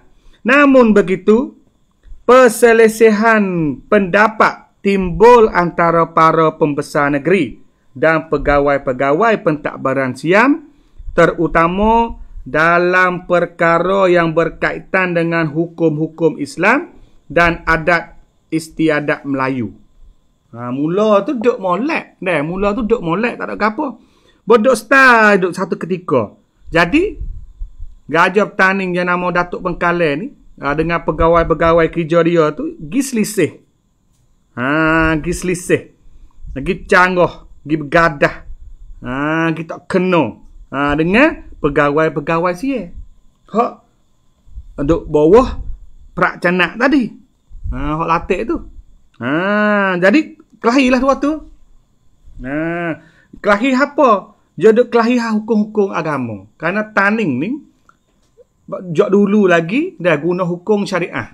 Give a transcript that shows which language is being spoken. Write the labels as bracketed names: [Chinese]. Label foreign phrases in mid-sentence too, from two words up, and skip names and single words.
[Malay] Namun begitu, perselisihan pendapat timbul antara para pembesar negeri dan pegawai-pegawai pentadbiran Siam, terutama dalam perkara yang berkaitan dengan hukum-hukum Islam dan adat istiadat Melayu. Mula tu duk molek. Mula tu duk molek tak ada apa. Bodok style duk satu ketika. Jadi, Raja Petani yang nama Datuk Pangkalan ni, dengan pegawai-pegawai kerja dia tu gi selisih. Gi selisih. Gi canggah, gi bergadah. Gi tak kena. Dengan pegawai-pegawai Siye. Hak duk bawah Perak Canak tadi. Hak latih tu. Jadi kelahilah waktu. Kelahi apa? Dia duk kelahi hukum-hukum agama. Karena Taning ni jok dulu lagi dah guna hukum syariah.